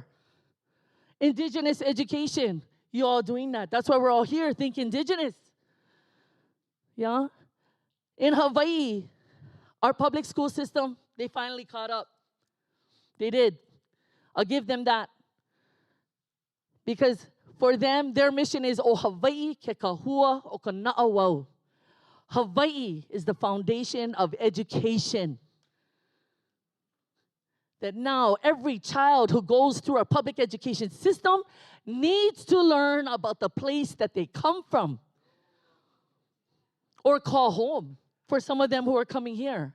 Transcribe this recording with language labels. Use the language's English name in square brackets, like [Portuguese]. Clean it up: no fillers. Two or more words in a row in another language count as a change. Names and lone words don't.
[English] Indigenous education. You all doing that. That's why we're all here. Think indigenous. Yeah? In Hawaii, our public school system, they finally caught up. They did. I'll give them that. Because for them, their mission is [Hawaiian] o Hawaii ke kahua o ka na'awau. [English] Hawaii is the foundation of education. That now every child who goes through our public education system needs to learn about the place that they come from or call home for some of them who are coming here.